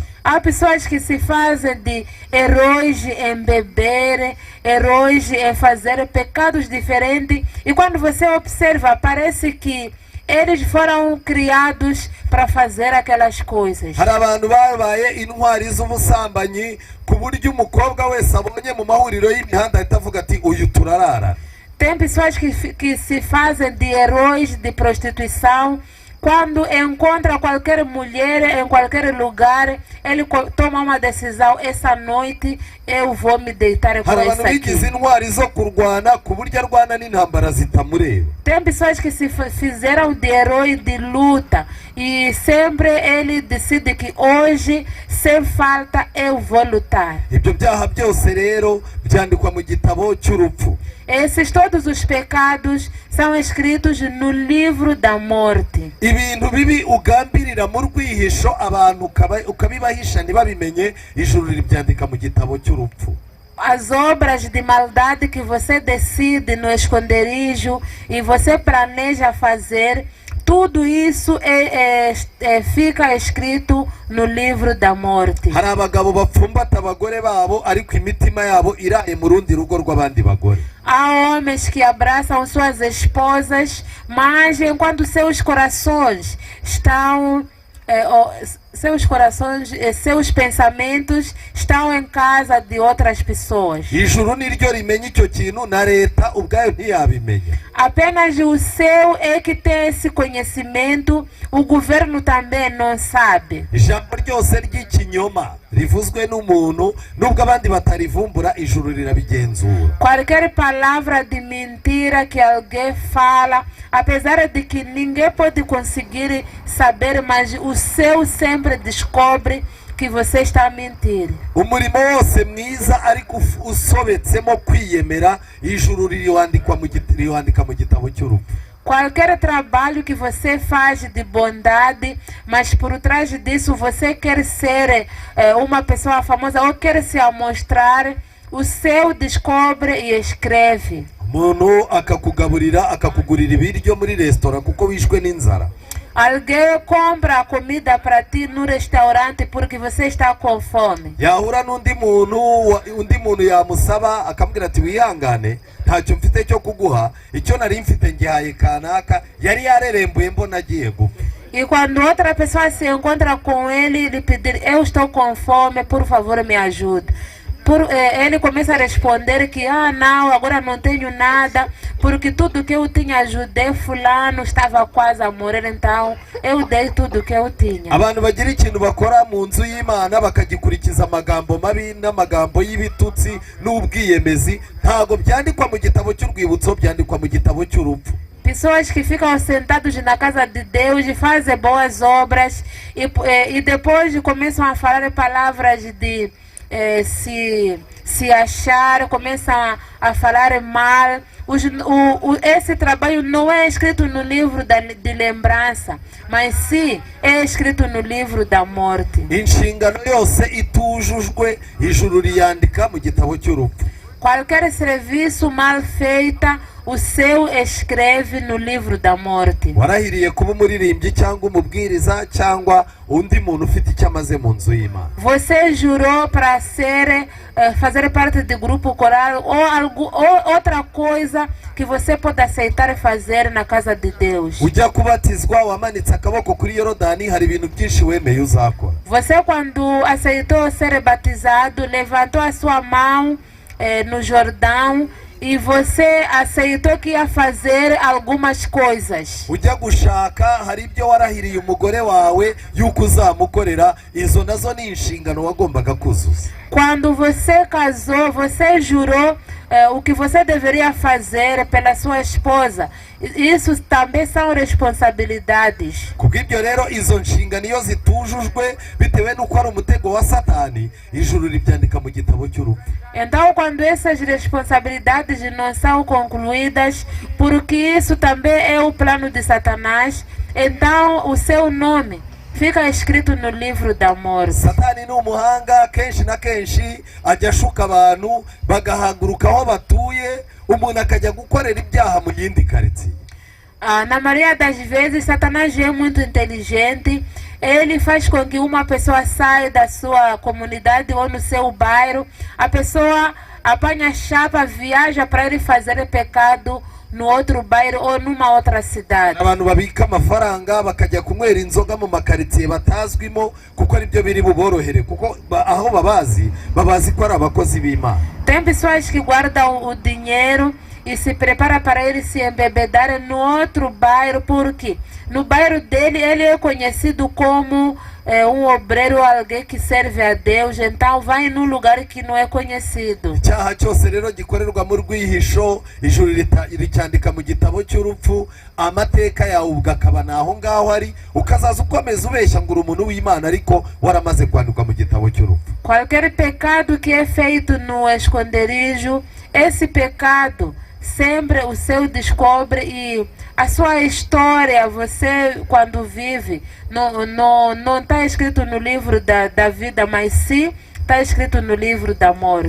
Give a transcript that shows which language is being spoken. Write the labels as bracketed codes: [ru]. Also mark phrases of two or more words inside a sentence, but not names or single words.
[pt] Há pessoas que se fazem de heróis em beber, heróis em fazer pecados diferentes, e quando você observa, parece que eles foram criados para fazer aquelas coisas. [rw] Hari abantu babaye intwari z'ubusambanyi ku buryo umukobwa wese abonye mu mahuriro y'imihanda ahita avuga ati uyu turarara. [pt] Tem pessoas que se fazem de heróis de prostituição. Quando encontra qualquer mulher em qualquer lugar, ele toma uma decisão: essa noite eu vou me deitar com essa aqui. Tem pessoas que se fizeram de herói de luta e sempre ele decide que hoje, sem falta, eu vou lutar. Esses todos os pecados são escritos no livro da morte. [rw] Ibintu bibi ugambirira mu rwihisho abantu ukabibahisha ntibabimenye, ijuru ribyandika mu gitabo cy'urupfu. [pt] As obras de maldade que você decide no esconderijo e você planeja fazer, tudo isso fica escrito no livro da morte. [rw] Hari abagabo bapfumbata abagore babo ariko imitima yabo iraye mu rundi rugo rw'abandi bagore. [pt] Há homens que abraçam suas esposas, mas enquanto seus corações estão seus pensamentos estão em casa de outras pessoas. [rw] Ijuru niryo rimenya icyo kintu, na leta ubwayo ntiyabimenya. [pt] Apenas o céu é que tem esse conhecimento, o governo também não sabe. [rw] Ijambo ryose ry'ikinyoma rivuzwe n'umuntu nubwo abandi batarivumbura, ijuru rirabigenzura. [pt] Qualquer palavra de mentira que alguém fala, apesar de que ninguém pode conseguir saber, mas o céu sempre descobre que você está a mentir. [rw] Umurimo wose mwiza ariko usobetsemo kwiyemera, ijuru ririwandika mu gitabo cy'urupfu. [pt] Qualquer trabalho que você faz de bondade, mas por trás disso você quer ser uma pessoa famosa ou quer se amostrar, o céu descobre e escreve. [rw] Umuntu akakugaburira akakugurira ibiryo muri restaurant kuko wishwe n'inzara. [pt] Alguém compra a comida para ti no restaurante porque você está com fome. [rw] Yahura n'undi muntu yamusaba akamubwira ati wihangane, ntacyo mfite cyo kuguha, icyo nari mfite ngihaye kanaka, yari yarerembuye mbona agiye gupfa. [pt] E quando outra pessoa se encontra com ele e lhe pedir: eu estou com fome, por favor me ajude. Ele começa a responder que não, agora não tenho nada, porque tudo que eu tinha ajudei fulano estava quase a morrer, então eu dei tudo que eu tinha. [rw] Abantu bagira ikintu bakora mu nzu y'Imana bakagikurikiza amagambo mabi n'amagambo y'ibitutsi n'ubwiyemezi, ntago byandikwa mu gitabo cy'urwibutso, byandikwa mu gitabo cy'urupfu. [pt] Pessoas que ficam sentados na casa de Deus e fazem boas obras e depois começam a falar palavras de se achar, começam a falar mal. Esse trabalho não é escrito no livro de lembrança, mas sim é escrito no livro da morte. [rw] Inshingano yose itujujwe, ijuru riyandika mu gitabo cy'urupfu. [pt] Qualquer serviço mal feita, o seu escreve no livro da morte. [rw] warahiriye kuba umuririmbyi cyangwa umubwiriza cyangwa undi muntu ufite icyo amaze mu nzu y'Imana. [pt] Você jurou para fazer parte de grupo coral ou outra coisa que você pode aceitar fazer na casa de Deus. [rw] Ujya kubatizwa wamanitse akaboko kuri Yorodani, hari ibintu byinshi wemeye uzakora. [pt] Você, quando aceitou ser batizado, levantou a sua mão no Jordão e você aceitou que ia fazer algumas coisas. [rw] Ujya gushaka hari ibyo warahiriye umugore wawe yuko uzamukorera, izo nazo ni inshingano wagombaga kuzuza. [pt] Quando você casou, você jurou o que você deveria fazer pela sua esposa. Isso também são responsabilidades. [rw] Kubw'ibyo rero izo nshingano iyo zitujujwe bitewe n'uko ari umutego wa Satani, ijuru ribyandika mu gitabo cy'urupfu. [pt] Então, quando essas responsabilidades não são concluídas, porque isso também é o plano de Satanás, então o seu nome fica escrito no livro da morte. [rw] Satani ni umuhanga, kenshi na kenshi ajya ashuka abantu bagahaguruka aho batuye, umuntu akajya gukorera ibyaha mu yindi karitsiye. [pt] Na maioria das vezes, Satanás é muito inteligente. Ele faz com que uma pessoa saia da sua comunidade ou no seu bairro. A pessoa apanha a chapa, viaja para ele fazer pecado no outro bairro ou numa outra cidade. [rw] Abantu babika amafaranga bakajya kunywera inzoga mu makaritsiye batazwimo kuko ari byo biri buborohere, kuko aho babazi ko ari abakozi b'Imana. [pt] Tem pessoas que guardam o dinheiro e se prepara para ele se embebedar no outro bairro, porque no bairro dele ele é conhecido como um obreiro, alguém que serve a Deus, então vai num lugar que não é conhecido. [rw] Icyaha cyose rero gikorerwa mu rwihisho, ijuru ricyandika mu gitabo cy'urupfu, amateka yawe ugakaba naho ngaho ari, ukazaza ukomeza ubeshya ngo uri umuntu w'Imana ariko waramaze kwandikwa mu gitabo cy'urupfu. [pt] Qualquer pecado que é feito no esconderijo, esse pecado sempre o seu descobre, e a sua história, você quando vive, não está escrito no livro da vida, mas sim está escrito no livro da morte.